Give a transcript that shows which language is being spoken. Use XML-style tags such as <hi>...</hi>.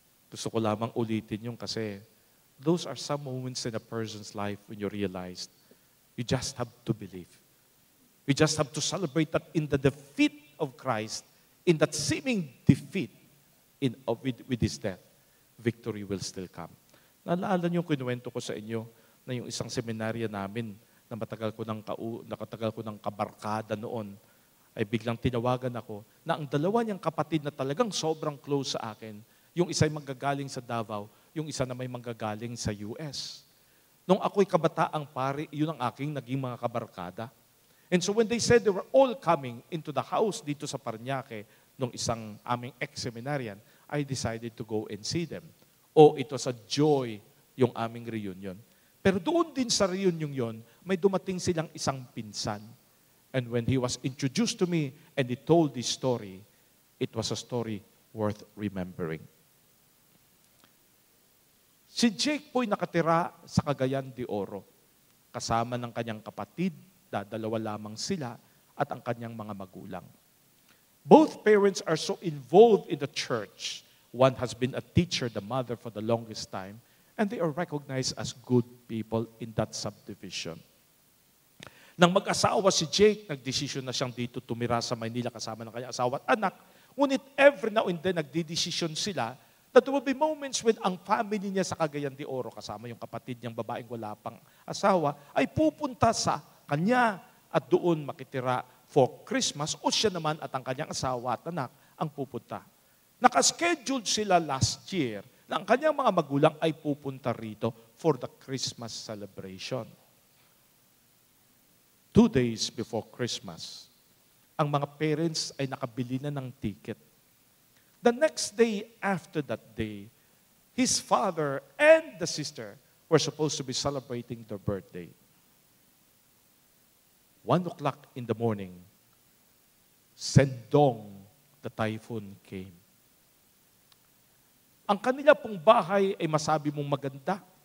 <tl>Gusto ko lamang ulitin yung kasi</tl> <en>those are some moments in a person's life when you realized you just have to believe. You just have to celebrate that in the defeat of Christ, in that seeming defeat with His death, victory will still come.</en> <tl>Naalala niyo yung kinuwento ko sa inyo na yung isang seminarya namin na nakatagal ko ng kabarkada noon, ay biglang tinawagan ako na ang dalawa niyang kapatid na talagang sobrang close sa akin, yung isa ay manggagaling sa Davao, yung isa na may manggagaling sa US. Nung ako'y kabataang pare, yun ang aking naging mga kabarkada.</tl> <en>And so when they said they were all coming into the house</en> <tl>dito sa Parañaque, nung isang aming ex-seminarian,</tl> <en>I decided to go and see them.</en> <tl>Ito sa joy yung aming reunion. Pero doon din sa reunion yon, may dumating silang isang pinsan.</tl> <en>And when he was introduced to me and he told this story, it was a story worth remembering.</en> <tl>Si Jake po'y nakatira sa Cagayan de Oro, kasama ng kanyang kapatid, dalawa lamang sila, at ang kanyang mga magulang.</tl> <en>Both parents are so involved in the church. One has been a teacher, the mother, for the longest time, and they are recognized as good people in that subdivision.</en> <tl>Nang mag-asawa si Jake, nagdesisyon na siyang dito tumira sa Maynila kasama ng kanyang asawa at anak. Ngunit every now and then, nagdidesisyon sila</tl> <en>that there will be moments when</en> <tl>ang family niya sa Cagayan de Oro, kasama yung kapatid niyang babaeng wala pang asawa, ay pupunta sa kanya at doon makitira for Christmas o siya naman at ang kanyang asawa at anak ang pupunta. Nakascheduled sila last year na ang kanyang mga magulang ay pupunta rito for the Christmas celebration. 2 days before Christmas, ang mga parents ay nakabili na ng ticket.</tl> <en>The next day after that day, his father and the sister were supposed to be celebrating their birthday. 1 o'clock in the morning, Sendong, the typhoon came.</en> <tl>Ang kanila pong bahay ay masabi mong maganda.</tl>